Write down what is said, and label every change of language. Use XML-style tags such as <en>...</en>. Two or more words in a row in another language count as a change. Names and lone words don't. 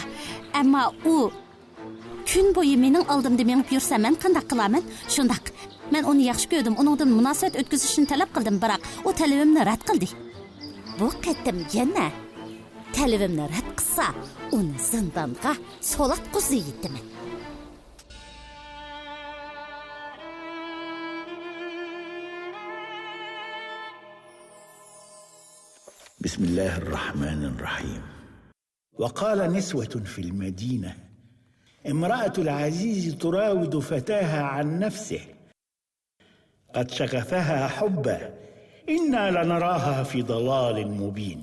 <uz>Ammo u kun bo'yi mening oldimda menib yursa men qanday qilaman? Shundaq. Men uni yaxshi ko'rdim. Uningdan munosabat o'tkazishni talab qildim, biroq u talabimni rad qildi. Bu qatim yana talabimni rad qilsa, uni zindonga solat qo'ziydiman.</uz> <ar>بسم الله الرحمن الرحيم. وقال نسوة في المدينة امرأة العزيز تراود فتاها عن نفسه قد شغفها حبا إنا لنراها في ضلال مبين.</ar>